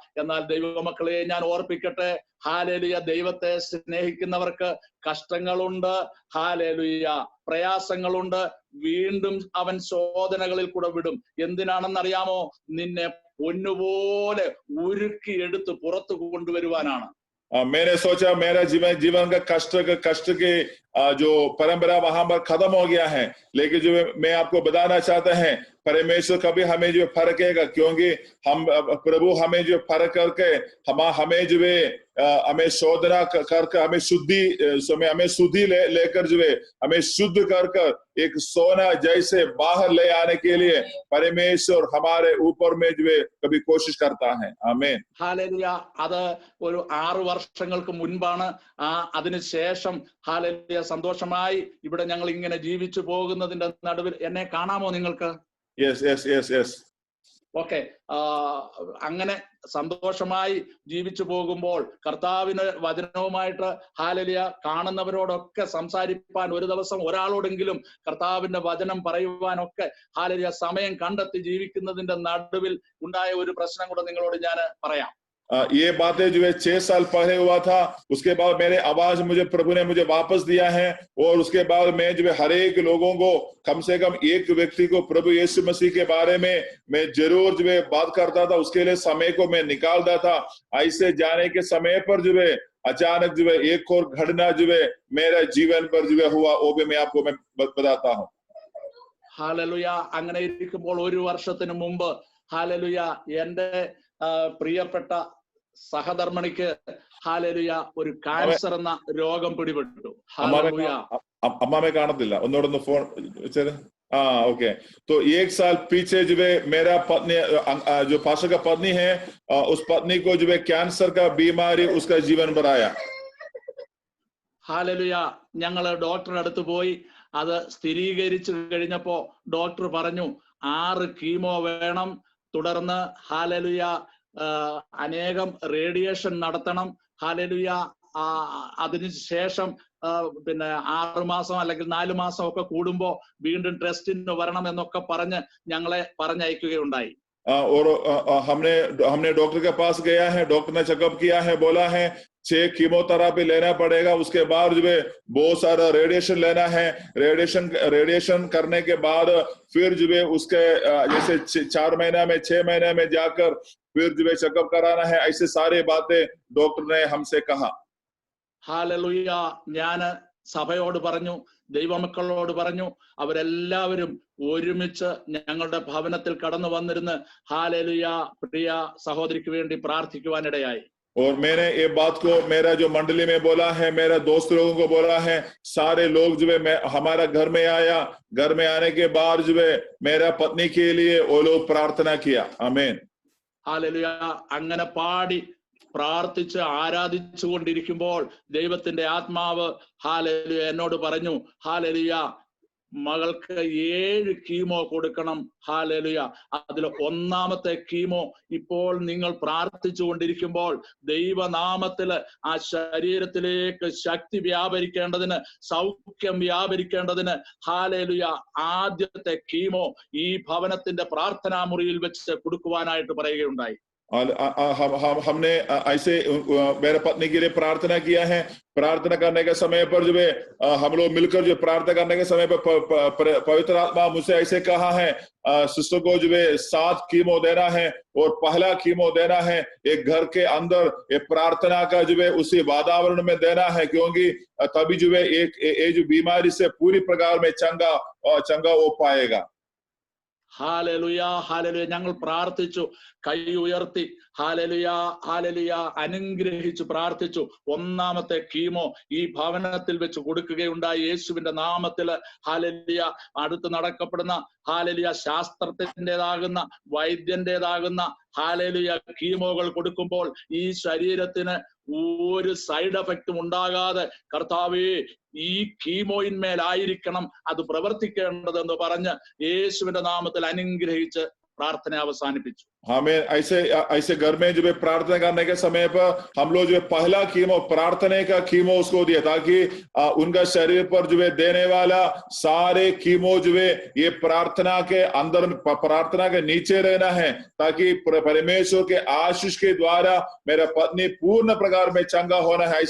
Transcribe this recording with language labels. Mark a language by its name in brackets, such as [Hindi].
[Malayalam] എന്നാൽ ദൈവമക്കളെ ഞാൻ ഓർപ്പിക്കട്ടെ, ഹാലലുയ, ദൈവത്തെ സ്നേഹിക്കുന്നവർക്ക് കഷ്ടങ്ങളുണ്ട്, ഹാലലുയ, പ്രയാസങ്ങളുണ്ട്. വീണ്ടും അവൻ ശോധനകളിൽ കൂടെ വിടും. എന്തിനാണെന്നറിയാമോ? നിന്നെ പൊന്നുപോലെ ഉരുക്കി എടുത്ത് പുറത്തു കൊണ്ടുവരുവാനാണ്. [Hindi] मैंने सोचा मेरा जीवन का कष्ट के जो परंपरा वहां पर खत्म हो गया है, लेकिन जो मैं आपको बताना चाहता है, परमेश्वर कभी हमें जो फर्केगा, क्योंकि हम प्रभु हमें जो फर्क करके हमें जो है हमें शोधना करके हमें शुद्धि लेकर जो है हमें शुद्ध कर एक सोना जैसे बाहर ले आने के लिए परमेश्वर हमारे ऊपर में जो है कभी कोशिश करता है. आमीन. [Malayalam] ഹാലലുയ. അത് ഒരു 6 വർഷങ്ങൾക്ക് മുൻപാണ്. അതിനുശേഷം ഹാലലുയ സന്തോഷമായി ഇവിടെ ഞങ്ങൾ ഇങ്ങനെ ജീവിച്ചു പോകുന്നതിന്റെ നടുവിൽ എന്നെ കാണാമോ നിങ്ങൾക്ക്? [English] Yes. Okay. [Malayalam] അങ്ങനെ സന്തോഷമായി ജീവിച്ചു പോകുമ്പോൾ കർത്താവിന് വചനവുമായിട്ട് ഹാലലുയ കാണുന്നവരോടൊക്കെ സംസാരിപ്പാൻ, ഒരു ദിവസം ഒരാളോടെങ്കിലും കർത്താവിന്റെ വചനം പറയുവാനൊക്കെ ഹാലലുയ സമയം കണ്ടെത്തി ജീവിക്കുന്നതിന്റെ നടുവിൽ ഉണ്ടായ ഒരു പ്രശ്നം കൂടെ നിങ്ങളോട് ഞാൻ പറയാം. [Hindi] ये बातें जो है 6 साल पहले हुआ था. उसके बाद मेरे आवाज प्रभु ने मुझे वापस दिया है, और उसके बाद मैं जो है हर एक लोगों को, कम से कम एक व्यक्ति को प्रभु यीशु मसीह के बारे में मैं जरूर जो है बात करता था. उसके लिए समय को मैं निकालता था. ऐसे जाने के समय पर जो है अचानक जो है एक और घटना जो है मेरा जीवन पर जो है हुआ, वो भी मैं आपको मैं बताता हूँ. [Malayalam] ഹാലലുയ. അങ്ങനെ ഇരിക്കുമ്പോൾ 1 വർഷത്തിന് മുമ്പ് ഹാലലുയ എന്റെ പ്രിയപ്പെട്ട സഹധർമ്മിണിക്ക് ഹാലലുയ ഒരു കാൻസർ എന്ന രോഗം പിടിപെട്ടു. ഹാലലുയ. अम्मा में കാണത്തില്ല, ഒന്നോടൊന്ന് ഫോൺ വെച്ചേരെ. [English] Okay. [Hindi] तो 1 साल पीछे जो है मेरा पत्नी, जो पास्टर का पत्नी है, उस पत्नी को जो है कैंसर का बीमारी उसका जीवन पर आया. [Malayalam] ഹാലലുയ. ഞങ്ങള് ഡോക്ടറുടെ അടുത്ത് പോയി. അത് സ്ഥിരീകരിച്ചു കഴിഞ്ഞപ്പോ ഡോക്ടർ പറഞ്ഞു 6 കീമോ വേണം, തുടർന്ന് ഹാലലുയ അനേകം റേഡിയേഷൻ നടത്തണം, ഹാലലുയ അതിനുശേഷം പിന്നെ 6 മാസം അല്ലെങ്കിൽ 4 മാസം ഒക്കെ കൂടുമ്പോ വീണ്ടും ടെസ്റ്റിന് വരണം എന്നൊക്കെ പറഞ്ഞ് ഞങ്ങളെ പറഞ്ഞയക്കുകയുണ്ടായി. [Hindi] और हमने डॉक्टर के पास गया है, डॉक्टर ने चेकअप किया है, बोला है 6 कीमोथेरापी लेना पड़ेगा, उसके बाद जो है बहुत सारा रेडिएशन लेना है. रेडिएशन करने के बाद फिर जो है उसके जैसे 4 महीना में 6 महीने में जाकर फिर जो है चेकअप कराना है. ऐसे सारी बातें डॉक्टर ने हमसे कहा. [Malayalam] ഹാലലുയ. ഞാൻ സഭയോട് പറഞ്ഞു, ദൈവമക്കളോട് പറഞ്ഞു, അവരെല്ലാവരും ഒരുമിച്ച് ഞങ്ങളുടെ ഭവനത്തിൽ കടന്നു വന്നിരുന്ന് ഹാലലുയ പ്രിയ സഹോദരിക്ക് വേണ്ടി പ്രാർത്ഥിക്കുവാനിടയായി. [Hindi] और मैंने ये बात को मेरा जो मंडली में बोला है, मेरा दोस्त लोगों को बोला है, सारे लोग जो है हमारा घर में आया. घर में आने के बाद जो है मेरा पत्नी के लिए वो लोग प्रार्थना किया. आमीन. [Malayalam] ഹാലലുയ. അങ്ങനെ പാടി പ്രാർത്ഥിച്ച് ആരാധിച്ചു കൊണ്ടിരിക്കുമ്പോൾ ദൈവത്തിന്റെ ആത്മാവ് ഹാലലുയ എന്നോട് പറഞ്ഞു, ഹാലലുയ മകൾക്ക് 7 കീമോ കൊടുക്കണം. ഹാലലുയ. അതിൽ 1ാമത്തെ കീമോ ഇപ്പോൾ നിങ്ങൾ പ്രാർത്ഥിച്ചു കൊണ്ടിരിക്കുമ്പോൾ ദൈവനാമത്തില് ആ ശരീരത്തിലേക്ക് ശക്തി വ്യാപരിക്കേണ്ടതിന്, സൗഖ്യം വ്യാപരിക്കേണ്ടതിന് ഹാലലുയ ആദ്യത്തെ കീമോ ഈ ഭവനത്തിന്റെ പ്രാർത്ഥനാ മുറിയിൽ വെച്ച് കൊടുക്കുവാനായിട്ട് പറയുകയുണ്ടായി. [Hindi] हमने ऐसे मेरे पत्नी के लिए प्रार्थना किया है. प्रार्थना करने के समय पर जो है हम लोग मिलकर जो प्रार्थना करने के समय पर पवित्र आत्मा मुझसे ऐसे कहा है, सिस्टर को जो है 7 कीमो देना है, और पहला कीमो देना है एक घर के अंदर ये प्रार्थना का जो है उसी वातावरण में देना है, क्योंकि तभी जो है एक जो बीमारी से पूरी प्रकार में चंगा हो पाएगा. [Malayalam] ഹാലലുയ ഹാലലുയ. ഞങ്ങൾ പ്രാർത്ഥിച്ചു, കൈ ഉയർത്തി ഹാലലുയ ഹാലലുയ അനുഗ്രഹിച്ചു പ്രാർത്ഥിച്ചു. ഒന്നാമത്തെ കീമോ ഈ ഭവനത്തിൽ വെച്ച് കൊടുക്കുകയുണ്ടായി യേശുവിന്റെ നാമത്തില്. ഹാലലുയ അടുത്ത് നടക്കപ്പെടുന്ന ഹാലലുയ ശാസ്ത്രത്തിൻ്റെതാകുന്ന വൈദ്യന്റേതാകുന്ന ഹാലലുയ കീമോകൾ കൊടുക്കുമ്പോൾ ഈ ശരീരത്തിന് ഒരു സൈഡ് എഫക്റ്റും ഉണ്ടാകാതെ കർത്താവേ ഈ കീമോയിന്മേലായിരിക്കണം അത് പ്രവർത്തിക്കേണ്ടതെന്ന് പറഞ്ഞ് യേശുവിന്റെ നാമത്തിൽ അനുഗ്രഹിച്ച് പ്രാർത്ഥന അവസാനിപ്പിച്ചു. [Hindi] हमें ऐसे घर में जो है प्रार्थना करने के समय पर हम लोग जो है पहला कीमो प्रार्थना का कीमो उसको दिया, ताकि उनका शरीर पर जो है देने वाला सारे कीमो जो है ये प्रार्थना के अंदर, प्रार्थना के नीचे रहना है, ताकि परमेश्वर के आशीष के द्वारा मेरा पत्नी पूर्ण प्रकार में चंगा होना है।